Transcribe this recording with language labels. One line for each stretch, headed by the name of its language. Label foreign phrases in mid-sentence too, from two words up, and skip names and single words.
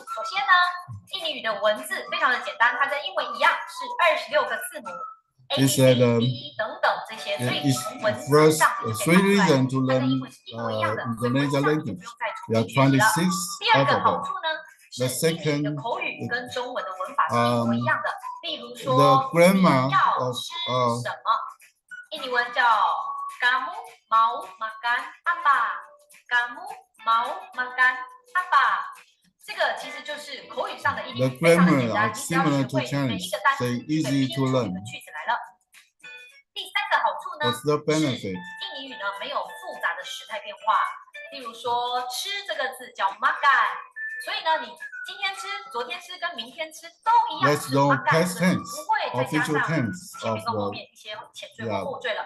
Chinese: 首先呢，印尼语的文字非常的简单，它跟英文一样是26个字母 A B C D E 等等这些，所以从文字上就可以看出来，它跟英文是一模一样的，所以文字上就不用再重新学习了。第二个好处呢，是印尼语的口语跟中文的文法是一模一样的。例如说，你要吃什么？印尼文叫
Indonesian: kamu mau makan apa。kamu mau makan apa，
Chinese: 这个其实就是口语上的印尼语，非常的简单，你只要学会每一个单词，就可以拼出你的句子来了。第3个好处呢，是印尼语呢没有复杂的时态变化。例如说，吃这个字叫 makan， 所以呢，你今天吃、昨天吃跟明天吃都一样是 makan， 不会再加上前面跟后面一些前缀或后缀了。